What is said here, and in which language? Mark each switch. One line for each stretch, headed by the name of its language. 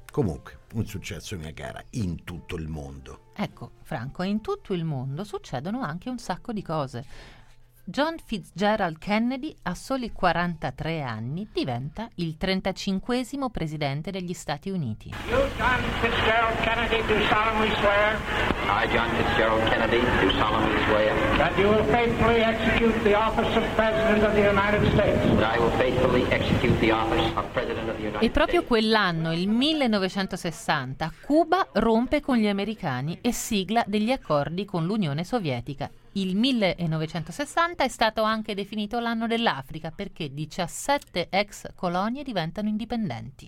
Italian: Comunque, un successo, mia cara, in tutto il mondo. Ecco, Franco, in tutto il mondo succedono anche un sacco di cose. John Fitzgerald Kennedy, a soli 43 anni, diventa il 35esimo presidente degli Stati Uniti.
English: You, John Fitzgerald Kennedy, do solemnly swear. I, John Fitzgerald Kennedy, do solemnly swear. That you will faithfully execute the office of President of the United States. That I will faithfully execute the office of President of the United States.
Italian: E proprio quell'anno, il 1960, Cuba rompe con gli americani e sigla degli accordi con l'Unione Sovietica. Il 1960 è stato anche definito l'anno dell'Africa perché 17 ex colonie diventano indipendenti.